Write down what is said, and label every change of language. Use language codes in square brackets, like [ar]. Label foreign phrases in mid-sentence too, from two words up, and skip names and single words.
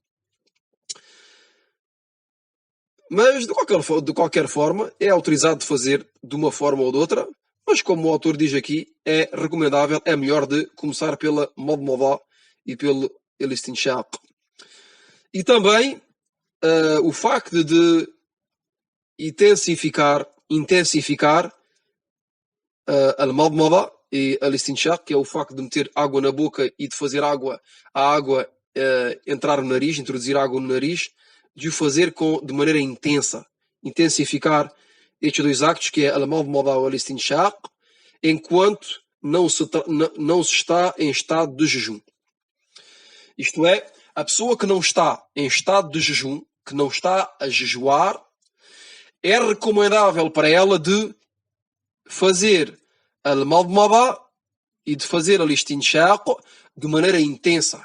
[pt] Mas, de qualquer forma, é autorizado de fazer de uma forma ou de outra, mas como o autor diz aqui, é recomendável, é melhor de começar pela madmada e pelo istinshaq. E também o facto de intensificar al-madmada e al-istinshaq, que é o facto de meter água na boca e de fazer a água entrar no nariz, introduzir água no nariz, de o fazer de maneira intensa, intensificar estes 2 actos, que é al-madmada ou al-istinshaq, enquanto não se está em estado de jejum. Isto é, a pessoa que não está em estado de jejum, que não está a jejuar, é recomendável para ela de fazer al-madmada e de fazer al-istinshaq de maneira intensa.